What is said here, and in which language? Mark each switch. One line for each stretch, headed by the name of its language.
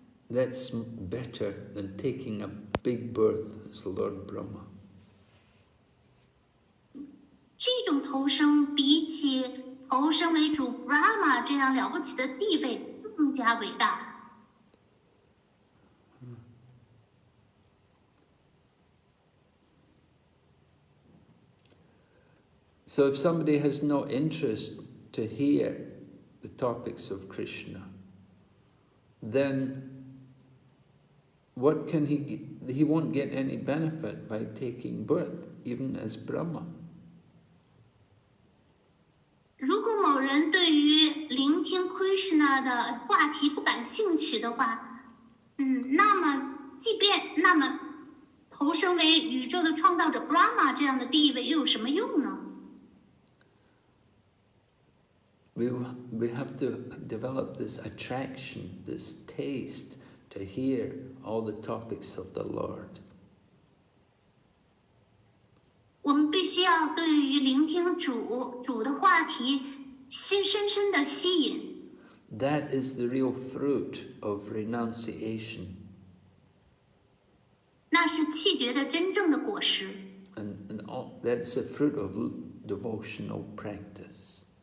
English: That's better than taking a big birth as Lord Brahma.
Chinese: 这种投生比起投生为主 Brahma 这样了不起的地位更加伟大。
English: So if somebody has no interest to hear the topics of Krishna, then what can he won't get any benefit by taking birth, even as Brahma.
Chinese: 如果某人对于聆听 Krishna 的话题不感兴趣的话，那么投生为宇宙的创造者 Brahma 这样的地位又有什么用呢？
English: We have to develop this attraction, this taste to hear all the topics of the Lord.
Chinese: 我们必须要对于聆听主的话题深深的吸引。
English: That is the real fruit of renunciation.
Chinese: 那是弃绝的真正的果实。
English: And that's the fruit of devotional practice.